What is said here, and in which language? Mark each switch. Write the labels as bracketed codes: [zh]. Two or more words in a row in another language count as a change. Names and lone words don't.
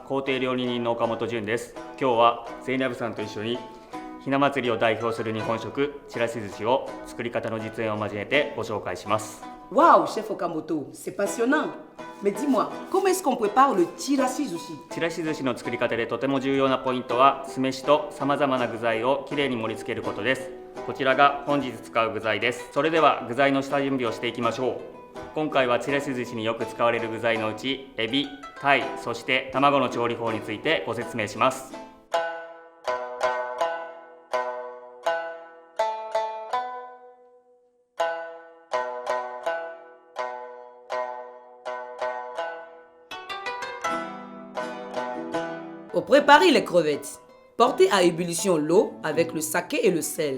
[ja] 公邸料理人の岡本潤です。今日はゼイナブさんと一緒にひな祭りを代表する日本食ちらし寿司を作り方の実演を交えてご紹介します。 [fr] Waouh, chef Okamoto, c'est passionnant. Mais dis-moi, comment est-ce qu'on prépare le chirashizushi? [ja] ちらし寿司の作り方でとても重要なポイントは酢飯とさまざまな具材をきれいに盛り付けることです。こちらが本日使う具材です。それでは具材の下準備をしていきましょう。今回はちらし寿司によく使われる具材のうちエビ、タイ、そして卵の調理法についてご説明します。 [fr] Pour préparer les crevettes, portez à ébullition l'eau avec le saké et le sel.